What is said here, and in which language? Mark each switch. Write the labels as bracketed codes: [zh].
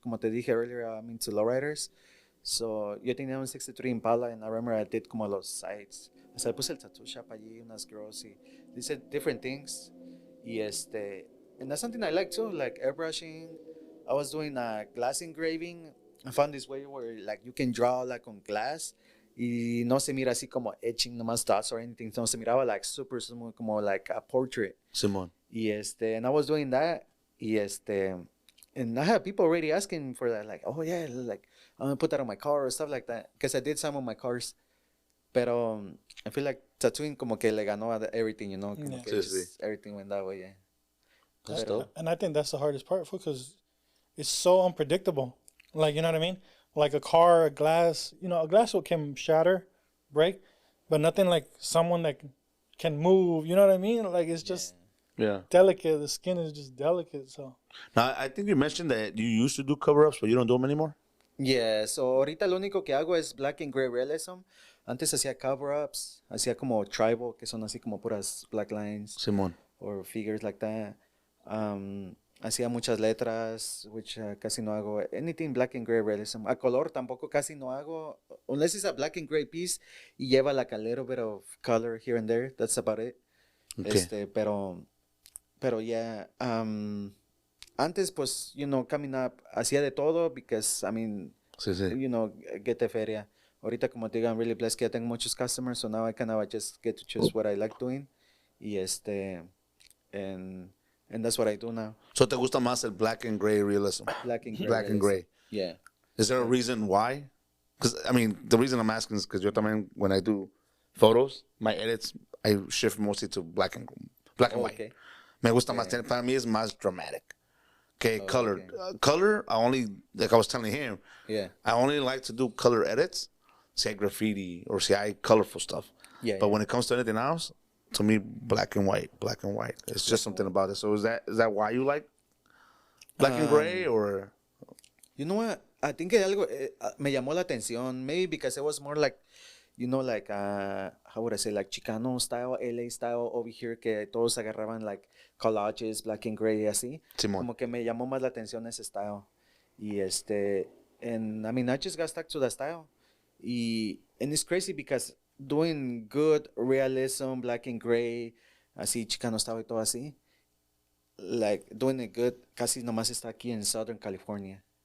[es] Como te dije [en] earlier, I'm into lowriders. So, [es] yo tenía un [en] 63 Impala, and I remember I did [es] como los [en] sides. [es] O sea, puse el tattoo shop allí, [en] unas girls, [es] y [en] they said different things. [es] Y [en] and that's something I like too, like airbrushing. I was doing glass engraving. I found this way where, like, you can draw, like, on glass. [es] Y no se mira así como [en] etching [es] nomás [en] dots or anything. [es] No se miraba [en] like super [es] como [en] like a portrait. [es] Simón. Y [en] and I was doing that. [es] Y [en] and I had people already asking for that. Like, oh yeah, like I'm gonna put that on my car or stuff like that. Because I did some on my cars. [es] Pero [en] I feel like tattooing [es] como que le ganó a [en] everything, [es] Como que [en] everything went that way, yeah. That's dope. And I think that's the hardest part because it's so unpredictable. Like, you know what I mean? Like a car, a glass, a glass can shatter, break, but nothing like someone that can move, you know what I mean? Like, it's just delicate. The skin is just delicate, so. Now, I think you mentioned that you used to do cover-ups, but you don't do them anymore? Yeah, so [es] ahorita lo único que hago es [en] black and gray realism. [es] Antes hacía cover-ups, hacía como tribal, que son así como puras [en] black lines. [es] Simón. [en] Or figures like that. [es] Hacía muchas letras, [en] which [es] casi no hago. [en] Anything black and gray realism. [es] A color tampoco casi no hago. [en] Unless it's a black and gray piece [es] y lleva [en] like a little bit of color here and there. That's about it. Okay. [es] Pero [en] yeah. [es] Antes, pues, [en] coming up, [es] hacía de todo [en] because, I mean, get the [es] feria. Ahorita, como te digo, [en] I'm really blessed [es] que ya tengo muchos [en] customers, so now I kind of just get to choose what I like doing. [es] Y [en] and that's what I do now. So [es] te gusta más el [en] black and gray realism? Black and gray. Black and gray. Yeah. Is there a reason why? Because, I mean, the reason I'm asking is because [es] yo también, [en] when I do photos, my edits, I shift mostly to black and white. Okay. [es] Me gusta más. Para mí es más [en] dramatic. Okay, color. Okay. Color, I only, like I was telling him, Yeah. I only like to do color edits, [es] si hay [en] graffiti or si hay colorful stuff. Yeah. But when it comes to anything else, to me, black and white. It's just something about it. So is that why you like black and gray or? You know what? I think [es] algo me llamó la atención. [en] Maybe because it was more like, you know, like, how would I say, like Chicano style, LA style over here, [es] que todos agarraban [en] like collages, black and gray, [es] así. Simón. Como que me llamó más la atención ese [en] style. [es] Y [en] and I mean, I just got stuck to that style. And it's crazy because doing good realism, black and gray, [es] así [en] Chicano style [es] y todo así, [en] like doing it good, [es] casi nomás está aquí en [en] Southern California.